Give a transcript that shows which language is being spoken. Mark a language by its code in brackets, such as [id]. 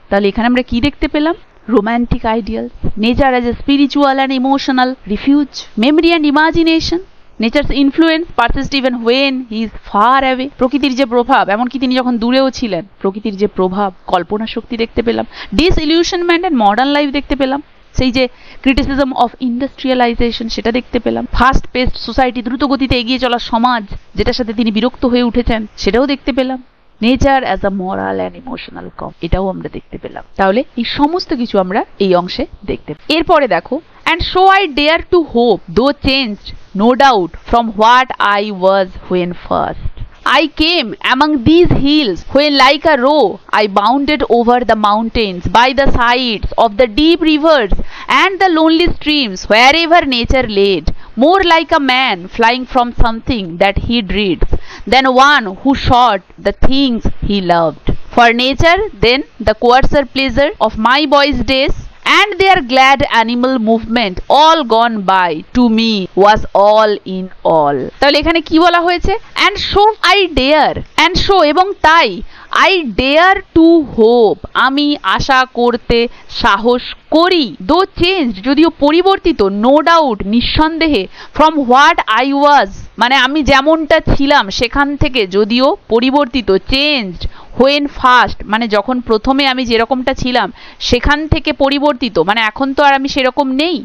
[bn] তাহলে এখানে আমরা কি দেখতে পেলাম? [en] Romantic ideals, nature as a spiritual and emotional refuge, memory and imagination, nature's influence persists even when he is far away, [bn] প্রকৃতির যে প্রভাব, এমনকি তিনি যখন দূরেও ছিলেন, প্রকৃতির যে প্রভাব, কল্পনা শক্তি দেখতে পেলাম, [en] disillusionment and modern life [bn] দেখতে পেলাম, সেই যে [en] criticism of industrialisation [bn] সেটা দেখতে পেলাম, [en] fast paced society, [bn] দ্রুত গতিতে এগিয়ে চলা সমাজ যেটার সাথে তিনি বিরক্ত হয়ে উঠেছেন, সেটাও দেখতে পেলাম। [en] nature as a moral and emotional কম, [bn] এটাও আমরা দেখতে পেলাম। তাহলে এই সমস্ত কিছু আমরা এই অংশে দেখতে পেলাম। এরপরে দেখো, [en] And so I dare to hope though changed no doubt from what I was when first, I came among these hills when like a roe I bounded over the mountains by the sides of the deep rivers and the lonely streams wherever nature led, more like a man flying from something that he dreads than one who sought the things he loved. For nature then the coarser pleasure of my boy's days and their glad animal movement all gone by to me was all in all. [bn] তাহলে এখানে কি বলা হয়েছে? [en] and so I dare, and so [bn] এবং তাই [en] I dare to hope, [bn] আমি আশা করতে সাহস করি, [en] though changed, [bn] যদিও পরিবর্তিত, [en] no doubt, [bn] নিঃসন্দেহে, [en] from what I was, [bn] মানে আমি যেমনটা ছিলাম সেখান থেকে যদিও পরিবর্তিত, [en] changed when first, [bn] মানে যখন প্রথমে আমি যেরকমটা ছিলাম সেখান থেকে পরিবর্তিত, মানে এখন তো আর আমি সেরকম নেই।